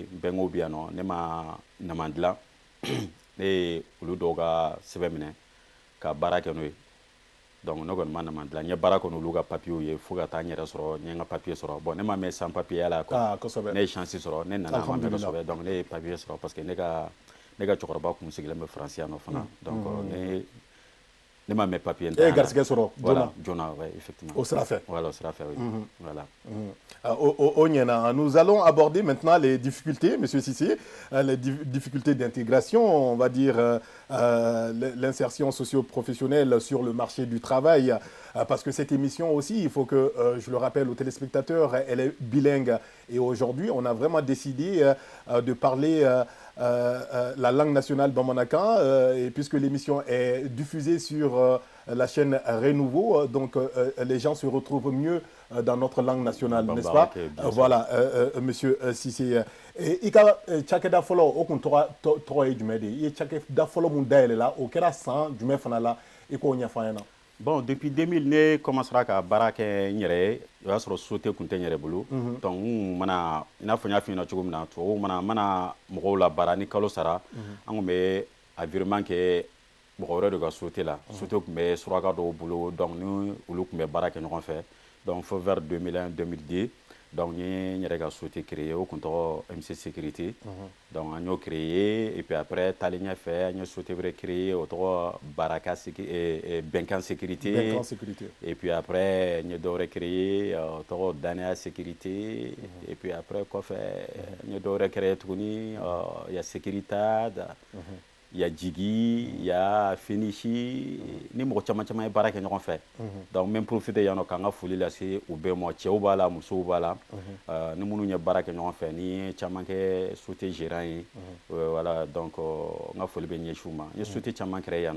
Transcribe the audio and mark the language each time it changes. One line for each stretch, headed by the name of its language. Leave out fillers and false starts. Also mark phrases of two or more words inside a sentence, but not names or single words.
Bambara: bɛnkɛw bɛ yan nɔ ne ma nama dilan ne ye olu dɔw ka sɛbɛn minɛ ka baara kɛ n'o ye donc ne kɔni ma nama dilan n ye baara kɔni olu ka papiers ye fo ka taa n yɛrɛ sɔrɔ n ye n ka papier sɔrɔ bon ne ma mɛn
French: sans papier
Bambara: ya la quoi ne ye chance sɔrɔ ne nana ma mɛn kosɛbɛ donc ne ye papier sɔrɔ
French: parce que
Bambara: ne ka cɛkɔrɔba kun sigilen bɛ Faransi yan nɔ fana donc ne ma mɛn papier e ye garisɛgɛ sɔrɔ
French: joona ouais effectivement
Bambara: au sira fɛ
French: voilà au
Bambara: sira fɛ
French: oui voilà au ɲɛna nous allons aborder maintenant les difficultés monsieur Cissé les difficultés d'intégration on va dire l'insertion socio-professionnelle sur le marché du travail parce que cette émission aussi il faut que je le rappelle aux téléspectateurs elle est bilingue et aujourd'hui on a vraiment décidé de parler la langue nationale bamanakan et puisque l'émission est diffusée sur la chaîne Renouveau, donc les gens se retrouvent mieux dans notre langue nationale, n'est-ce pas? Voilà, monsieur Cissé.
Bambara: I ka cakɛda fɔlɔ o kun tɔgɔ ye jumɛn de ye? I ye cakɛda fɔlɔ mun dayɛlɛ la o kɛra san jumɛn fana la i k'o ɲɛfɔ an ɲɛna. Bon, depuis 2000 ne commencera ka baara kɛ n yɛrɛ ye o y'a sɔrɔ société kun tɛ n yɛrɛ bolo donc n mana i n'a fɔ n y'a f'i ɲɛna cogo min na tubabuw mana mɔgɔw la baara ni kalo sara an kun bɛ environnement kɛ mɔgɔ wɛrɛ de ka société la société kun bɛ suraka dɔw bolo donc ni olu kun bɛ baara kɛ ɲɔgɔn fɛ donc fo vers 2001 2002
French: Donc, nous avons souhaité créer au comptoir MC Sécurité. Donc, nous avons créé, et puis après, Taligna fait, nous avons souhaité créer autour Baraka et Benkan Sécurité. Et puis après, nous avons créé autour Dania Sécurité. Et puis après, quoi fait, nous avons créé tout il y a Sécuritad. Il y a Djigi, il y a Finishi,
Bambara: ni mɔgɔ caman caman ye baara kɛ ɲɔgɔn fɛ.
French: Donc même profiter
Bambara: yan nɔ k'an ka foli lase u bɛɛ ma, cɛw b'a la, musow b'a la. Ni minnu ye baara kɛ ɲɔgɔn fɛ, ni caman kɛ
French: société gérant
Bambara: ye.
French: Voilà, donc
Bambara: n ka foli bɛ ɲɛsin u ma. N ye société caman créé yan nɔ.